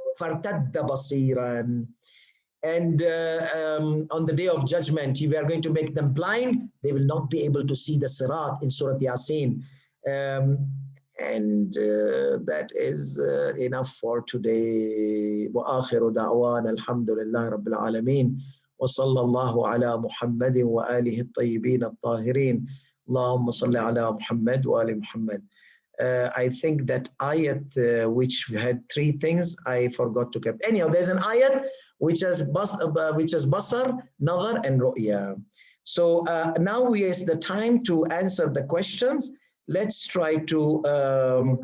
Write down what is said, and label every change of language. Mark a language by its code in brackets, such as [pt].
[ar] فَارْتَدَّ بَصِيرًا. [en] And on the day of judgment, we are going to make them blind. They will not be able to see the sirat in Surah Yasin. And that is enough for today. [ar] وآخر دعوانا الحمد لله رب العالمين وصلى الله على محمد وآله الطيبين الطاهرين اللهم صل على محمد وآل محمد. [en] I think that ayat which had three things I forgot to keep. Anyhow, there's an ayat which has basar, nazar, and ru'ya. So now is the time to answer the questions. Let's try to